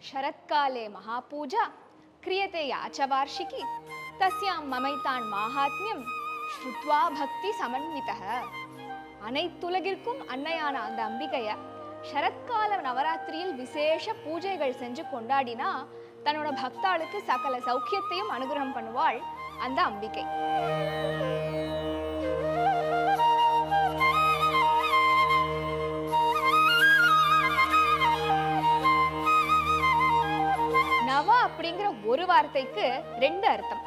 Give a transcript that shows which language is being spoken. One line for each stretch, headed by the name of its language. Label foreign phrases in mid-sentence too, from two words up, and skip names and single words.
Sanskrit: शरत्काले महापूजा क्रियते या च वार्षिकी तस्यां ममैतान् माहात्म्यं श्रुत्वा भक्ति समन्वितः.
Tamil: அனைத்துலகிற்கும் அன்னையான அந்த அம்பிகைய சரத்கால நவராத்திரியில் விசேஷ பூஜைகள் செஞ்சு கொண்டாடினா தன்னோட பக்தாளுக்கு சகல சௌக்கியத்தையும் அனுகிரகம் பண்ணுவாள் அந்த அம்பிகை. நவ அப்படிங்கிற ஒரு வார்த்தைக்கு ரெண்டு அர்த்தம்.